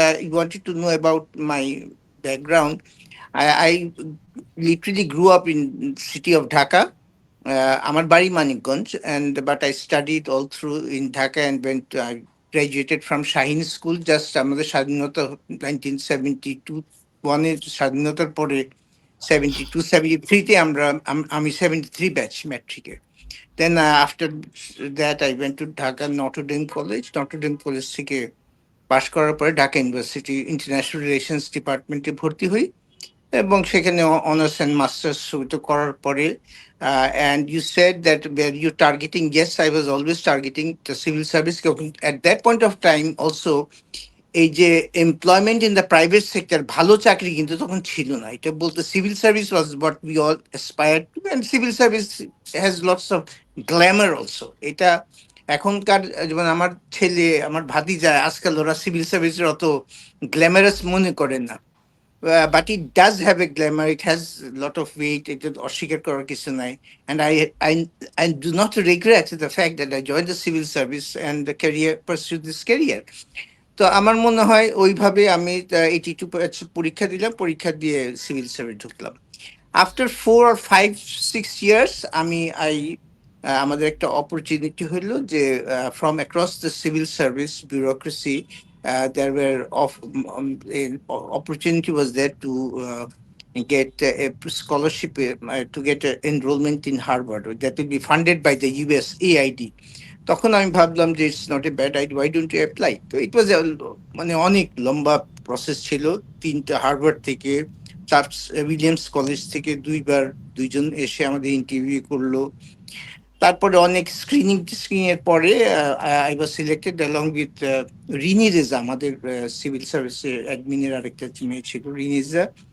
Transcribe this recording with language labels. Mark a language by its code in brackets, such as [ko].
[en] You wanted to know about my background. I literally grew up in city of Dhaka. [bn] আমার বাড়ি Manikganj, [en] and but I studied all through in Dhaka and I graduated from Shaheen School. [bn] Just আমাদের স্বাধীনতা 1972 ওয়ানের স্বাধীনতার পরে 72-73 আমরা আমি 73 batch ম্যাট্রিকে। [en] Then after that I went to Dhaka Notre Dame College. [bn] Notre Dame College থেকে পাশ করার পরে ঢাকা ইউনিভার্সিটি ইন্টারন্যাশনাল রিলেশনস ডিপার্টমেন্টে ভর্তি হই এবং সেখানে অনার্স অ্যান্ড মাস্টার্স করার পরে [en] and you said that were you targeting? Yes, I was always targeting the civil service. At that point of time also এই যে employment in the private sector, [bn] ভালো চাকরি কিন্তু তখন ছিল না। এটা বলতে [en] Civil service was what we all aspire to, and civil service has lots of glamour also. [bn] এটা এখনকার যেমন আমার ছেলে, আমার ভাতিজা, আজকাল ওরা সিভিল সার্ভিসের অত গ্ল্যামারাস মনে করেন না। [en] But it does have a glamour. It has a lot of weight. It is [bn] অস্বীকার করার কিছু নাই। [en] And I do not regret the fact that I joined the civil service and the career pursued this career. [bn] তো আমার মনে হয় ওইভাবে আমি 82 পরীক্ষা দিলাম, পরীক্ষা দিয়ে সিভিল সার্ভিস ঢুকলাম। [en] after 4 or 5-6 years [bn] আমি আমাদের একটা অপরচুনিটি হলো যে [en] From across the civil service bureaucracy there were an opportunity was there to get a scholarship to get enrollment in Harvard that will be funded by the USAID. [bn] তখন আমি ভাবলাম যে [en] It's not a bad idea, why don't you apply. তো it was [bn] মানে অনেক লম্বা process ছিল। 3টা হার্ভার্ড থেকে, চার্লস উইলিয়ামস কলেজ থেকে 2বার 2জন এসে আমাদের ইন্টারভিউ করলো। তারপরে অনেক স্ক্রিনিং এর পরে [en] I was selected along with [bn] Rini Reza, আমাদের সিভিল সার্ভিসের অ্যাডমিনের আরেকটা মেয়ে ছিল রিনি রেজা।